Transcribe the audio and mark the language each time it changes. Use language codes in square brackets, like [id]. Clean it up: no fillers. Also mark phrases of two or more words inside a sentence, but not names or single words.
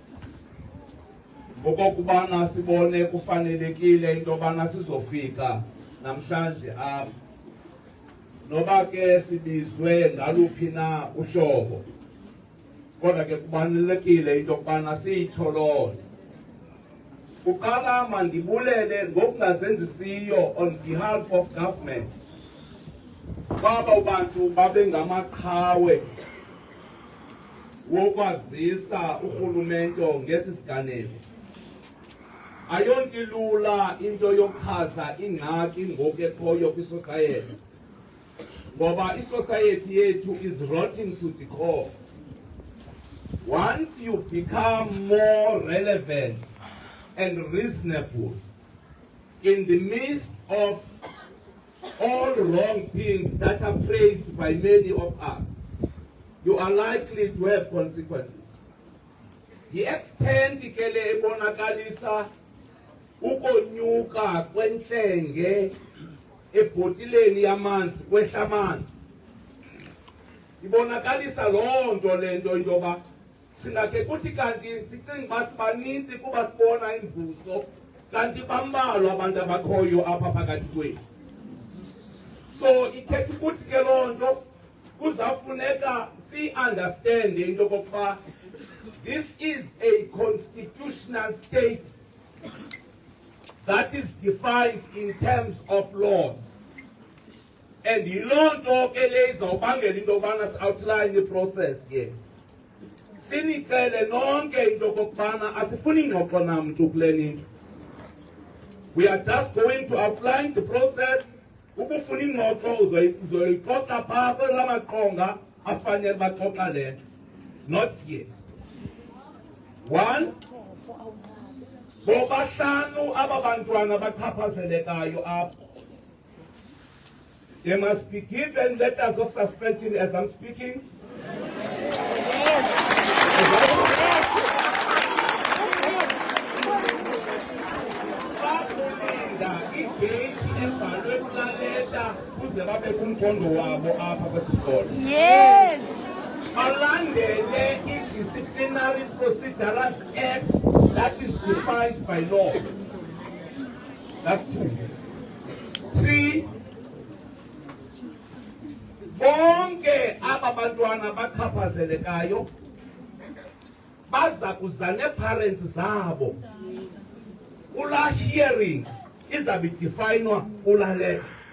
[xh] ngokokubana sibone kufanelekile into yobana sizofika namhlanje apha, noba ke sibizwe ngaluphi na uhlobo, kodwa ke kubalulekile into yokubana siyitholole. Kuqala mandibulele ngokungazenzisiyo [en] on behalf of government [xh] kwaba abantu babe ngamaqhawe wokwazisa urhulumente ngesi siganeko. Ayonto ilula into yokuchaza ingxaki ngoku ekhoyo kwisociety, ngoba isociety yethu [en] is rotting to the core. Once you become more relevant and reasonable in the midst of all wrong things that are praised by many of us, you are likely to have consequences. The extent [xh] ikele ebonakalisa ukonyuka kwenhlenge ebhotileni yamanzi kwehla amanzi, ibonakalisa loo nto le nto into yoba singakhe kuthi kanti sicinga uba sibaninzi kuba sibona imvuzo, kanti bambalwa abantu abakhoyo apha phakathi kwethu. So ithetha ukuthi ke loo nto kuzawufuneka si-understande into yokokuba [en] this is a constitutional state that is defined in terms of laws. [xh] And yiloo nto ke le izawubangela into yobana si-outline i-process ke. Sinicele nonke into yokokubana asifuni ngxoxo namntu kule nto. [en] We are just going to outline the process. [xh] Ukufuna ingxoxo uzoyixoxa phaa kwela maqonga afanele baxoxa le nto. [en] Not here. One, [xh] bobahlanu aba bantwana bachaphazelekayo apha, [en] they must be given letters of suspension as I'm speaking. [xh] Bakulinda igate ebhalwe kulaa leta kuze babe kumkhondo wabo apha kwesikolo. [en] Yes. [xh] Balandele i-discipline [en] Disciplinary Procedures Act that is defined by law. That's 2. 3, [xh] bonke aba bantwana bachaphazelekayo baza kuza nee-parents zabo. Kula hearing izabe definwa kula letter.